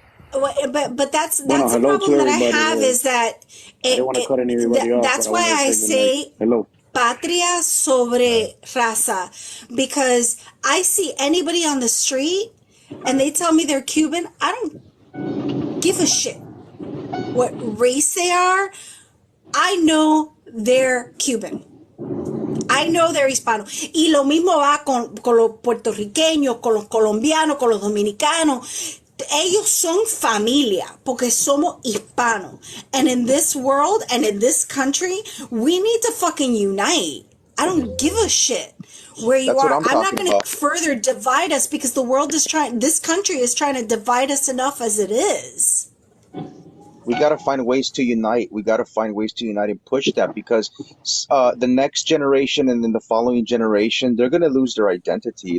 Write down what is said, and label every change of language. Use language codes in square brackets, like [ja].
[en] But that's the problem that I have is that that's why I say [es] patria sobre raza, [en] because I see anybody on the street and they tell me they're Cuban. I don't give a shit what race they are. I know they're Cuban. I know they're hispano. [es] Y lo mismo va con los puertorriqueños, con los colombianos, con los dominicanos. Ellos son familia porque somos hispanos. [en] And in this world and in this country, we need to fucking unite. I don't give a shit where you are. I'm not going to further divide us because the world is this country is trying to divide us enough as it is. We got to find ways to unite. We got to find ways to unite and push that, because the next generation and then the following generation, they're going to lose their identity.